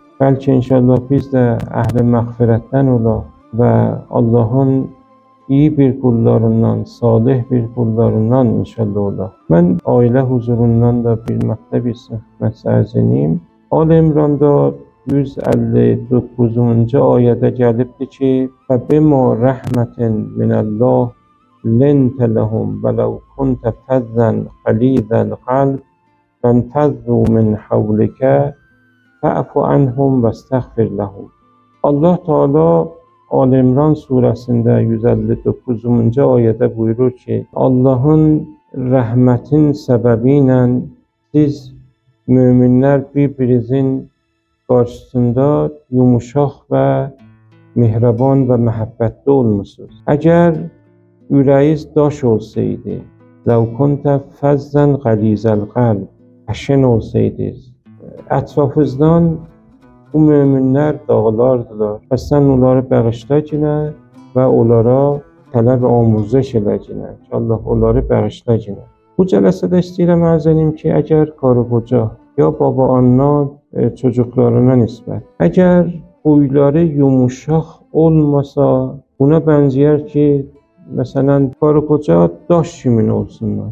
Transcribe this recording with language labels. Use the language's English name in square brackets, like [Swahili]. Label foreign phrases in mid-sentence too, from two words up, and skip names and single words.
[Azerbaijani] Bəlkə inşallah biz də əhl-i məğfirətdən olaq və Allahın iyi bir qullarından, salih bir qullarından inşallah olaq. Mən ailə huzurundan da bir mətləb istifmət sərz edeyim. Al-İmranda 159-cu ayədə gəlibdir ki, [Arabic] فَبِمَا رَحْمَةٍ مِنَ اللّٰهِ لِنْتَ لَهُمْ وَلَوْ كُنْتَ فَظًّا غَلِيظَ الْقَلْبِ لَانفَضُّوا مِنْ حَوْلِكَ فَاعْفُ عَنْهُمْ وَاسْتَغْفِرْ لَهُمْ. [Azerbaijani] Allah Teala Al-İmran surəsində 159-cu ayədə buyurur ki, Allahın rəhmətin səbəbi ilə siz müminlər bir-birinizin qarşısında yumuşaq və mehriban və məhəbbətli olmuşsunuz. Əgər ürəyiz daş olsaydı, [Arabic] لَوْ كُنْتَ فَظًّا غَلِيظَ الْقَلْبِ [Azerbaijani] əşin olsaydınız, ətrafınızdan bu möminlər dağlardılar. Və sən onları bağışlayınə və onlara tələb amuzəş eləyinə ki, Allah onları bağışlayınə. Bu cələsədə istəyirəm ərz edeyim ki, əgər qarı qoca ya baba anna çocuklarına nisbət, əgər huyları yumuşaq olmasa, buna bənzəyər ki, məsələn, qarı qoca daş kimin olsunlar.